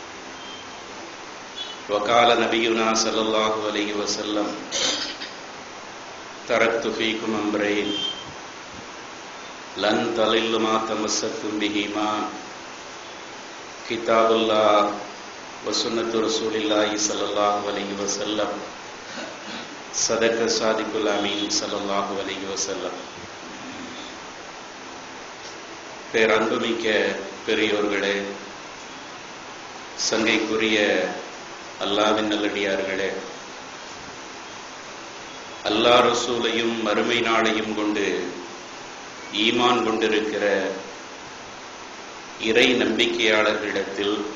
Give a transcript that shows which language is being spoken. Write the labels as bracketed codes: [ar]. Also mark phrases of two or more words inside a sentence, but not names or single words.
[ar] وقال نبينا صلى الله عليه وسلم: تركت فيكم أمرين لن تضلوا ما تمسكتم بهما كتاب الله وسنة رسول الله صلى الله عليه وسلم. صدق صادق الأمين صلى الله عليه وسلم. [ta] பேரன்புமிக்க பெரியோர்களே, சங்கைக்குரிய அல்லாஹ்வின் நல்லடியார்களே, அல்லாஹ் ரசூலையும் மறுமை நாளையும் கொண்டு ஈமான் கொண்டிருக்கிற இறை நம்பிக்கையாளர்களிடத்தில்